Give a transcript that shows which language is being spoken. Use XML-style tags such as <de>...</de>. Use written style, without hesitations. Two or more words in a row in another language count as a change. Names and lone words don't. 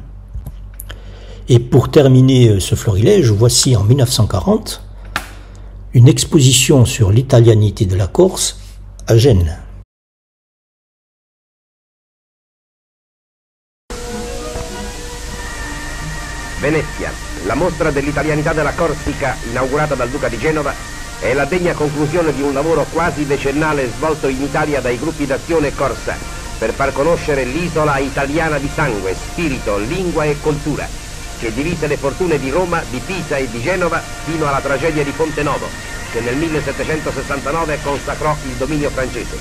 <fr>Et pour terminer ce florilège, voici en 1940 une exposition sur l'italianité de la Corse à Gênes.</fr> <it>Venezia, la mostra dell'italianità della Corsica inaugurata dal Duca di Genova è la degna conclusione di un lavoro quasi decennale svolto in Italia dai gruppi d'azione Corsa per far conoscere l'isola italiana di sangue, spirito, lingua e cultura, che divise le fortune di Roma, di Pisa e di Genova fino alla tragedia di Ponte Novo, che nel 1769 consacrò il dominio francese.</it>